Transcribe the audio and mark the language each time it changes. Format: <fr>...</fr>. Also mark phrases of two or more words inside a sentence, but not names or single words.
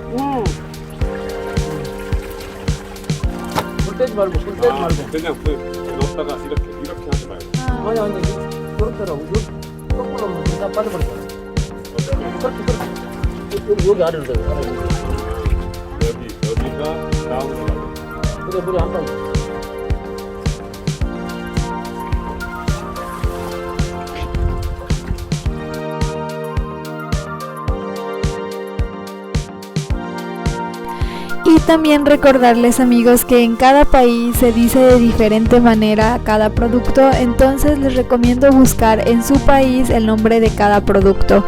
<ko>불 떼지 말고, 불 떼지 말고. 그냥 넣었다가 이렇게 하지 말고. 아니, 그렇더라고. 거꾸로 하면 다 빠져버리잖아. 그렇게. 여기 아래로 돼, 아래로. 여기가 다운으로 가자. 그래, 물이 한 번.</ko> <es>Y también recordarles amigos que en cada país se dice de diferente manera cada producto, entonces les recomiendo buscar en su país el nombre de cada producto.</es>